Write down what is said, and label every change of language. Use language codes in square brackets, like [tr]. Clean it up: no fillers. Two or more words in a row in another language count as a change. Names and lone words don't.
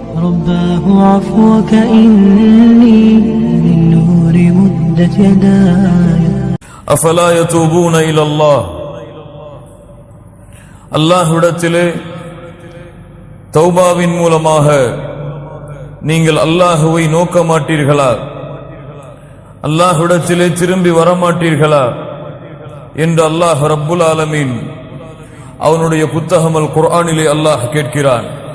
[ar] رباه عفوك إني من نور مدت يداي أفلا يتوبون إلى الله [ta] அல்லாஹ்விடத்திலே தௌபாவின் மூலமாக நீங்கள் அல்லாஹுவை நோக்க மாட்டீர்களா, அல்லாஹ்விடத்திலே திரும்பி வரமாட்டீர்களா என்று அல்லாஹ் [ar] رب العالمين [ta] அவனுடைய புத்தகம் அல் குர்ஆனிலே அல்லாஹ் கேட்கிறான்.